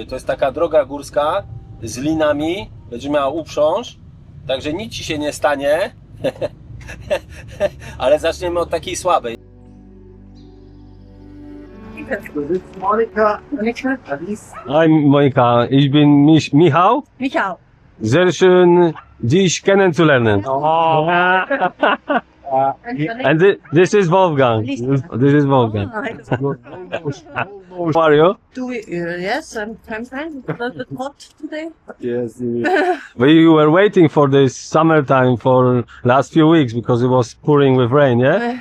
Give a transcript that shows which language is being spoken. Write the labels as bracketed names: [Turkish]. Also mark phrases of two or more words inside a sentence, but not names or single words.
[Polish] To jest taka droga górska z linami, będziemy miała uprząż, także nic ci się nie stanie. Ale zaczniemy od takiej słabej. Monica. [German] Hi Monika, ich bin Michał. Michał. Sehr schön, dich kennenzulernen. [English] And this is Wolfgang. This is Wolfgang. How are you? Yes, I'm fine. A little bit hot today. Yes. We were waiting for this summertime for last few weeks because it was pouring with rain, yeah?